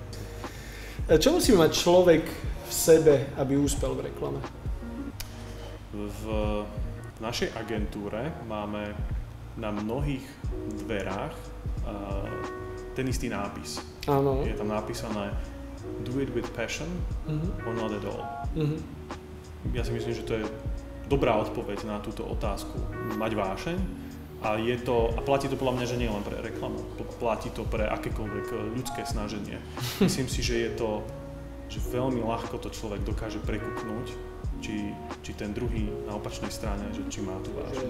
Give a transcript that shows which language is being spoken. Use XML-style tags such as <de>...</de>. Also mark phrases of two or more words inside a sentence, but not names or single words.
<sk>Čo musí mať človek v sebe, aby úspel v reklame? V našej agentúre máme na mnohých dverách ten istý nápis. Áno. Je tam napísané</sk> <en>do it with passion or not at all.</en> <sk>Ja si myslím, že to je dobrá odpoveď na túto otázku. Mať vášeň a platí to podľa mňa, že nie len pre reklamu, platí to pre akékoľvek ľudské snaženie. Myslím si, že je to, že veľmi ľahko to človek dokáže prekúknuť, či ten druhý na opačnej strane, že či má tú vášeň.</sk>